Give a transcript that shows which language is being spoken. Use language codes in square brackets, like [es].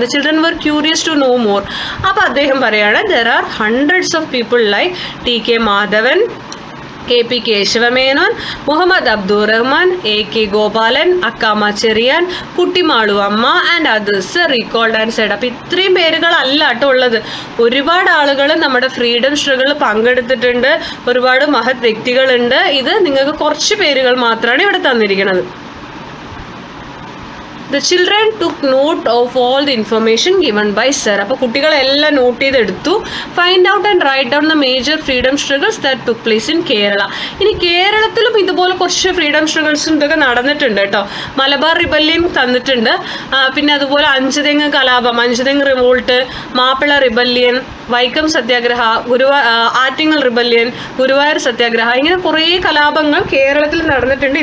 [en] The children were curious to know more. [ml] അപ്പോൾ അദ്ദേഹം പറയാണ്, [en] There are hundreds of people like T K Madhavan, K P Kesava Menon, Muhammad Abdul Rahman, A K Gopalan, Akkamma Cherian, Kuttimalu Amma and others recalled and said. [ml] അപ്പം ഇത്രയും പേരുകളല്ല കേട്ടോ ഉള്ളത്. ഒരുപാട് ആളുകൾ നമ്മുടെ ഫ്രീഡം സ്ട്രഗിളിൽ പങ്കെടുത്തിട്ടുണ്ട്. ഒരുപാട് മഹത് വ്യക്തികളുണ്ട്. ഇത് നിങ്ങൾക്ക് കുറച്ച് പേരുകൾ മാത്രമാണ് ഇവിടെ തന്നിരിക്കുന്നത്. [en] The children took note of all the information given by sir. [ml] അപ്പോൾ കുട്ടികളെല്ലാം നോട്ട് ചെയ്തെടുത്തു. [en] Find out and write down the major freedom struggles that took place in Kerala. [ml] ഇനി കേരളത്തിലും ഇതുപോലെ കുറച്ച് ഫ്രീഡം സ്ട്രഗിൾസും ഇതൊക്കെ നടന്നിട്ടുണ്ട് കേട്ടോ. മലബാർ റിബല്യൻ തന്നിട്ടുണ്ട്. പിന്നെ അതുപോലെ അഞ്ചുതെങ്ങ് കലാപം, അഞ്ചുതെങ്ങ് റിവോൾട്ട്, മാപ്പിള റിബല്യൻ, വൈക്കം സത്യാഗ്രഹ, ആറ്റിങ്ങൽ റിബല്യൻ, ഗുരുവായൂർ സത്യാഗ്രഹ, ഇങ്ങനെ കുറേ കലാപങ്ങൾ കേരളത്തിൽ നടന്നിട്ടുണ്ട്.